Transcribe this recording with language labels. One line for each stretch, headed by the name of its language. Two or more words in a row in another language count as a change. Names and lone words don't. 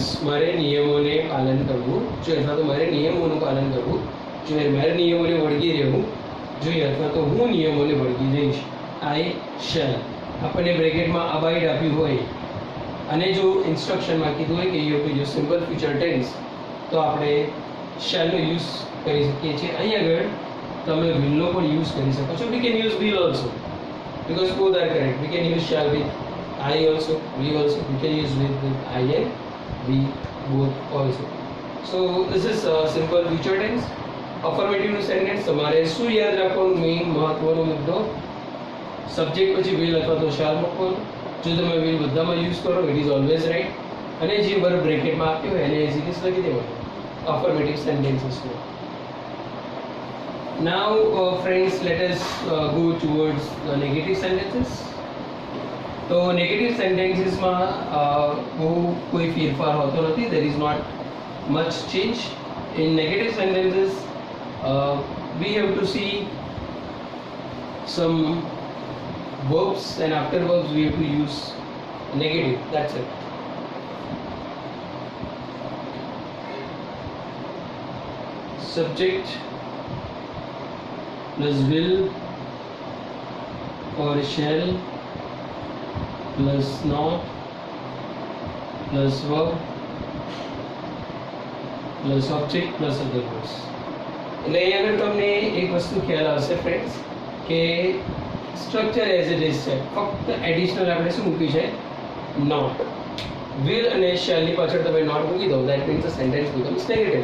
Gujarati: મારે નિયમોને પાલન કરવું જોઈએ અથવા તો મારે નિયમોનું પાલન કરવું જોઈએ. મારે નિયમોને વળગી રહેવું જોઈએ અથવા તો હું નિયમોને વળગી રહીશ.
English: I shall.
Gujarati: આપણને બ્રેકેટમાં અબાઇડ આપ્યું હોય અને જો ઇન્સ્ટ્રક્શનમાં કીધું હોય કે
English: you have to use simple future tense
Gujarati: તો આપણે શેલનો યુઝ કરી શકીએ છીએ. અહીં આગળ તમે વિલનો પણ યુઝ કરી શકો છો.
English: we can use will also because both are correct. we can use shall with I also, we also, we can use with I and we both also. So this is simple future tense. Affirmative sentence
Gujarati: તમારે શું યાદ રાખવાનું મેઇન મહત્વનો મુદ્દો સબ્જેક્ટ પછી will અથવા તો shall મૂકવાનું. જો તમે will બધામાં યુઝ કરો
English: it is always right
Gujarati: અને જે વર્બ બ્રેકેટમાં આપ્યો હોય એને
English: as it is
Gujarati: લખી દેવાનું
English: affirmative sentences. Now friends, let us go towards the negative sentences.
Gujarati: તો નેગેટિવ સેન્ટેન્સીસમાં બહુ કોઈ ફેરફાર હોતો નથી.
English: there is not much change in negative sentences. we have to see some verbs and after verbs we have to use negative. That's it. Subject plus will or shall plus not plus verb plus object plus other words.
Gujarati: એટલે અહીં આગળ તમને એક વસ્તુ ખ્યાલ આવશે ફ્રેન્ડ્સ કે સ્ટ્રક્ચર
English: as it is
Gujarati: છે, ફક્ત એડિશનલ આપણે શું મૂક્યું છે નોટ. વિલ અને શેલની પાછળ તમે નોટ મૂકી દો
English: that means the sentence becomes negative.